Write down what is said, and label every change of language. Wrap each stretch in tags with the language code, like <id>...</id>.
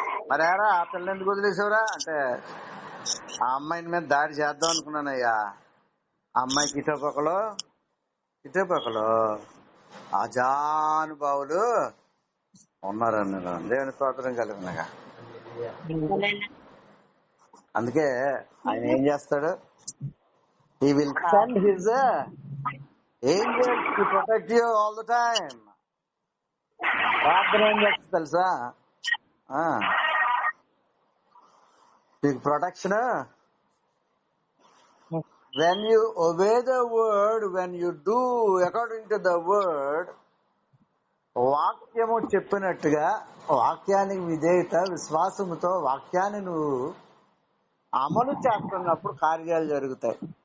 <te>మరి ఏరా ఆ పిల్ల ఎందుకు వదిలేసావురా అంటే, ఆ అమ్మాయిని మీద దాడి చేద్దాం అనుకున్నానయ్యా, ఆ అమ్మాయికి ఇటుపక్కలు అజానుభావులు ఉన్నారని దేవుని స్తోత్రం కలిగినగా. అందుకే ఆయన ఏం చేస్తాడు,</te> <en>he will send his angels to protect you all the time.</en> <te>ప్రార్థన ఏం చేస్తుంది తెలుసా, మీకు protection.</te> <en>when you obey the word,</en> <te>when you do according to the word, వాక్యము చెప్పినట్టుగా వాక్యానికి విధేయత విశ్వాసముతో వాక్యాన్ని నువ్వు అమలు చేస్తున్నప్పుడు కార్యాలు జరుగుతాయి.</te>